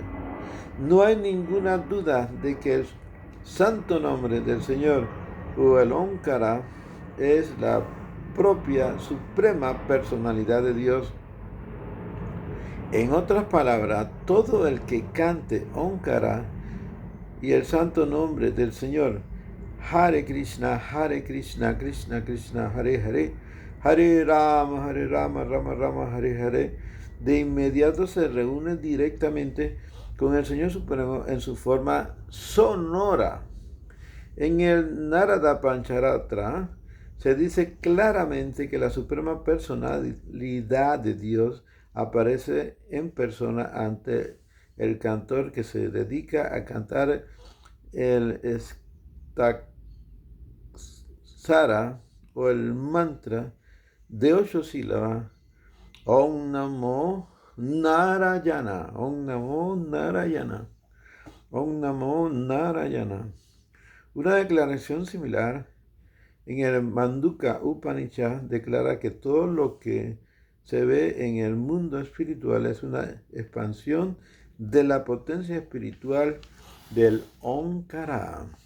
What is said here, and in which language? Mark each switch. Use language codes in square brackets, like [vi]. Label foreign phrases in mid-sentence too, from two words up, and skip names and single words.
[es] No hay ninguna duda de que el santo nombre del Señor o el Omkara es la propia suprema personalidad de Dios. En otras palabras, todo el que cante Omkara y el santo nombre del Señor, [sa] Hare Krishna, Krishna Krishna, Hare Hare, Hare Rama, Rama Rama, Hare Hare, [es] de inmediato se reúne directamente con el Señor Supremo en su forma sonora. En el Narada Pancharatra se dice claramente que la suprema personalidad de Dios aparece en persona ante el cantor que se dedica a cantar el Staksara o el mantra de 8 sílabas. [sa] Om Namo Narayana, Om Namo Narayana, Om Namo Narayana. [es] Una declaración similar en el Mandukya Upanishad declara que todo lo que se ve en el mundo espiritual es una expansión de la potencia espiritual del Omkara.